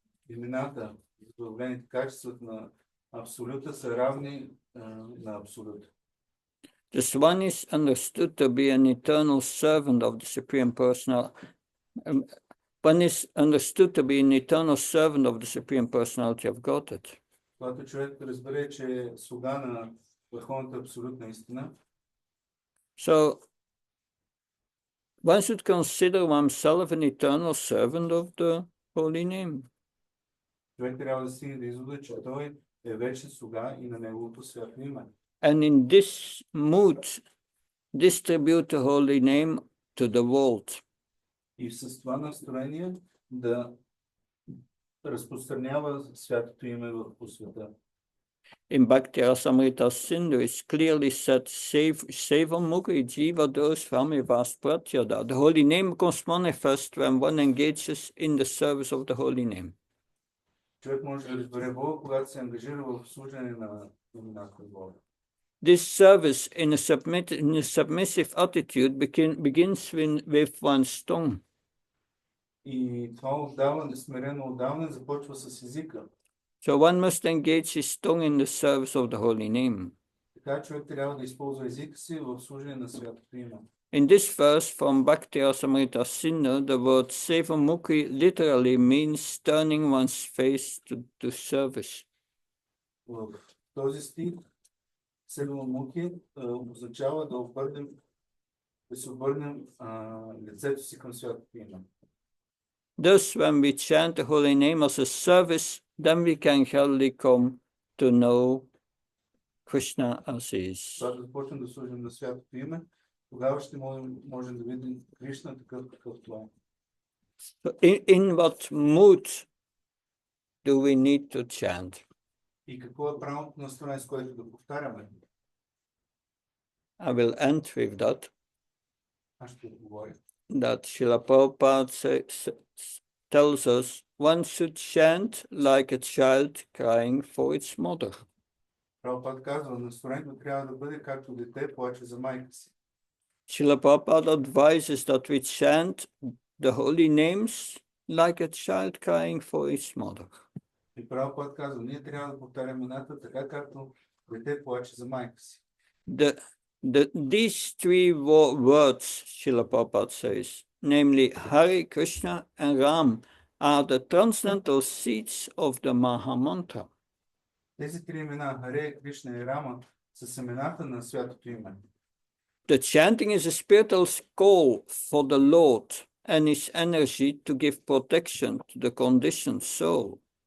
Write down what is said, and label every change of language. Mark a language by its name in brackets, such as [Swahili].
[Bulgarian] Имената, избавлените качествата на Абсолюта са равни на Абсолюта. [English] The Swan is understood to be an eternal servant of the Supreme Personality. One is understood to be an eternal servant of the Supreme Personality of Godhead. [Bulgarian] Когато човек разбере, че е слуга на върховната абсолютна истина, [English] So one should consider oneself an eternal servant of the holy name. [Bulgarian] човек трябва да стигне до извода, че той е вечен слуга и на неговото свято име. [English] And in this mood, distribute the holy name to the world. [Bulgarian] И с това настроение да разпространява святото име по света. [English] In Bhakti Rasamrita Sindhu, it's clearly said, [Sanskrit] Seva Mukhi Jiva Dos Vamivas Pratyada. [English] The holy name becomes manifest when one engages in the service of the holy name. [Bulgarian] Човек може да разбере Бога, когато се ангажира в служене на имената на Бога. [English] This service in a submissive attitude begins with one's tongue. [Bulgarian] И това отдаване, смирено отдаване започва с езика. [English] So one must engage his tongue in the service of the holy name. [Bulgarian] Така човек трябва да използва езика си в служение на святото име. [English] In this verse from Bhakti Rasamrita Sindhu, the word Sevamukhi literally means turning one's face to service. [Bulgarian] В този стих Седмомукhi означава да се обърнем лицето си към святото име. [English] Thus, when we chant the holy name as a service, then we can gradually come to know Krishna as he is. [Bulgarian] Когато започнем да служим на святото име, тогава ще можем да видим Кришна такъв какъвто е. [English] In what mood do we need to chant? [Bulgarian] И какво е правилното настроение, с което да повтаряме? [English] I will end with that. [Bulgarian] Аз ще отговоря. [English] That Srila Prabhupada tells us one should chant like a child crying for its mother. [Bulgarian] Прабхупад казва, настроението трябва да бъде както дете плаче за майка си. [English] Srila Prabhupada advises that we chant the holy names like a child crying for its mother. [Bulgarian] И Прабхупад казва, ние трябва да повтаряме имената така, както дете плаче за майка си. [English] These three words, Srila Prabhupada says, namely Hare Krishna and Ram, are the transcendental seeds of the Mahamantra. [Bulgarian] Тези три имена, Харе, Кришна и Рама, са семената на святото име. [English] The chanting is a spiritual call for the Lord and his energy to give protection to the conditioned soul.